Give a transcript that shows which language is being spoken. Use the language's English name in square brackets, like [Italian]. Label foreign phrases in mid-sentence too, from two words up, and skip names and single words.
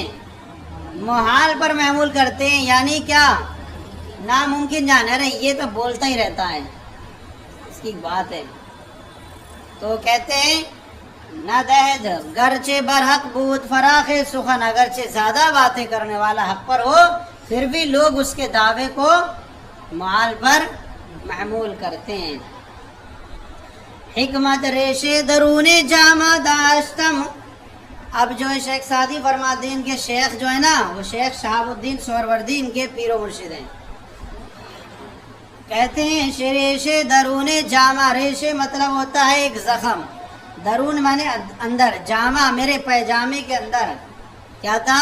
[Urdu] محال پر محمول کرتے ہیں، یعنی کیا؟ ناممکن جان ہے، یہ تو بولتا ہی رہتا ہے، اس کی بات ہے۔ تو کہتے ہیں [Persian] نہ دہد گرچہ برحق بود فراخ سخن، [Urdu] اگرچہ زیادہ باتیں کرنے والا حق پر ہو پھر بھی لوگ اس کے دعوے کو محال پر محمول کرتے ہیں۔ [Persian] حکمت ریشے درون جامع داشتم، [Urdu] اب جو ہے شیخ سعدی فرماتے ہیں، ان کے شیخ جو ہے نا وہ شیخ شہاب الدین سہروردی ان کے پیر و مرشد ہیں، کہتے ہیں [Persian] ریشے درون جامع، [Urdu] ریشے مطلب ہوتا ہے ایک زخم، درون مانے اندر، جامع میرے پیجامے کے اندر کیا تھا؟